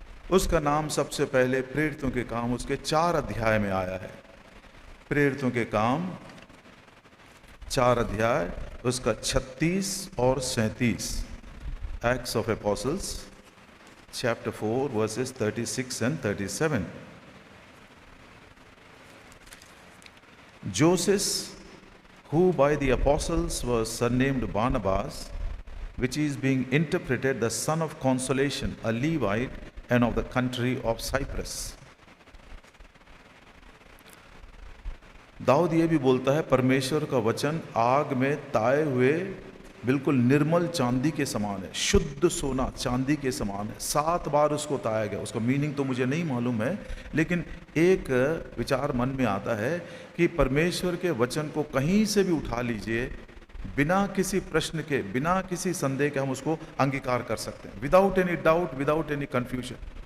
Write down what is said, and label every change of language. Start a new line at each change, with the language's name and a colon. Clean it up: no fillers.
Hindi: उसका नाम सबसे पहले प्रेरितों के काम उसके 4 अध्याय में आया है। प्रेरितों के काम 4 अध्याय उसका 36 और 37।
English: Acts of Apostles chapter 4 verses 36 and 37। Joseph, who by the apostles was surnamed Barnabas, which is being interpreted the son of consolation, a Levite and of the country of Cyprus।
Hindi: Dawood ये भी बोलता है परमेश्वर का वचन आग में ताए हुए बिल्कुल निर्मल चांदी के समान है, शुद्ध सोना चांदी के समान है। 7 बार उसको ताया गया। उसका मीनिंग तो मुझे नहीं मालूम है, लेकिन एक विचार मन में आता है कि परमेश्वर के वचन को कहीं से भी उठा लीजिए, बिना किसी प्रश्न के, बिना किसी संदेह के हम उसको अंगीकार कर सकते हैं,
English: Without any doubt, without any confusion.